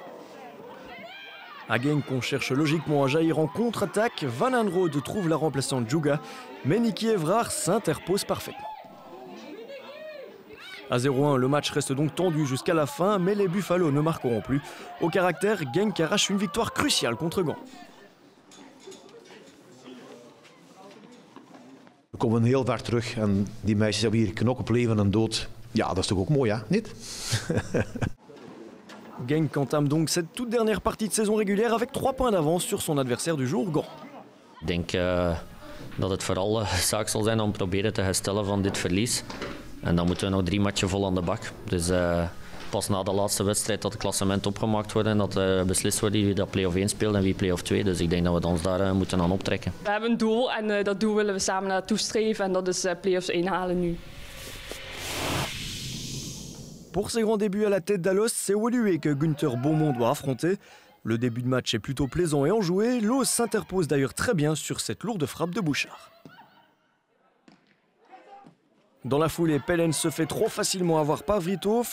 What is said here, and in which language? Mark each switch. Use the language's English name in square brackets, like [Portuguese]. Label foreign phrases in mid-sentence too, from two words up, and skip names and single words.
[French] À Genk, on cherche logiquement à jaillir en contre-attaque. Van Aanrode trouve la remplaçante Juga, mais Niki Evrard s'interpose parfaitement. À 0-1, le match reste donc tendu jusqu'à la fin, mais les Buffalo ne marqueront plus. Au caractère, Genk arrache une victoire cruciale contre Gand. [Dutch] We komen heel ver terug en die meisjes hebben hier knok op leven en dood. Ja, dat is toch ook mooi, hè? Niet? [French] Genk entame donc cette toute dernière partie de saison régulière avec 3 points d'avance sur son adversaire du jour, Gand. [Dutch] Ik denk dat het vooral zaak zal zijn om proberen te herstellen van dit verlies. En dan moeten we nog 3 matchen vol aan de bak. Dus pas na de laatste wedstrijd dat het klassement opgemaakt wordt en dat beslist wordt wie dat play-off 1 speelt en wie play-off 2. Dus ik denk dat we ons daar moeten aan optrekken. We hebben een doel en dat doel willen we samen naartoe streven en dat is play-offs 1 halen nu. [French] Pour ses grands débuts à la tête d'Alost, c'est Woluwe que Günther Beaumont doit affronter. Le début de match est plutôt plaisant et enjoué. L'Oos s'interpose d'ailleurs très bien sur cette lourde frappe de Bouchard. Dans la foulée, Pellens se fait trop facilement avoir par Vrithof.